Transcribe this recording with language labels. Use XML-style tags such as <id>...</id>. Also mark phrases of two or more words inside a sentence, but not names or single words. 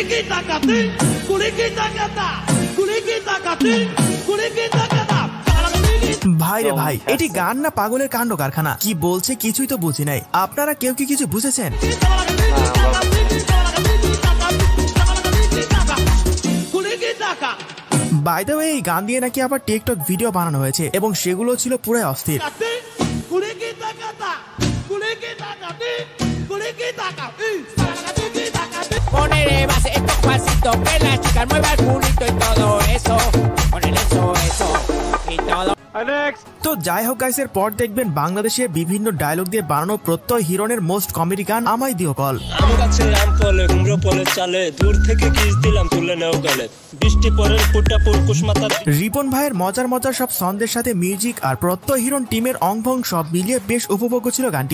<bn>ভাই রে ভাই, এটি গান না পাগলের কাণ্ড কারখানা? কি বলছে কিছুই তো বুঝি নাই। আপনারা কেউ কি কিছু বুঝেছেন?</bn> <en>by the way,</en> <bn>এই গান দিয়ে নাকি আবার টিকটক ভিডিও বানানো হয়েছে এবং সেগুলো ছিল পুরাই অস্থির।</bn> <es>Ponele base estos pasitos que la chica mueva el culito y todo eso. Ponele eso y todo.</es> <bn>তো যাই হোক গাইসের পর দেখবেন বাংলাদেশে বিভিন্ন ডায়লগ দিয়ে বানানো প্রত্যয় হিরণের</bn> <en>most comedy</en> <bn>গান আমায় দিও কল। আম গাছে আম ফলে কুমড়ো ফলে চালে, দূর থেকে কিস দিলাম তুলে নেও গেলে, বৃষ্টি পরের ফুটা পুরকুশ মাথা। রিপন ভাইয়ের মজার মজার সব ছন্দের সাথে মিউজিক আর প্রত্যয় হিরণ টিমের অংভং সব মিলিয়ে বেশ উপভোগ্য ছিল গানটি।</bn>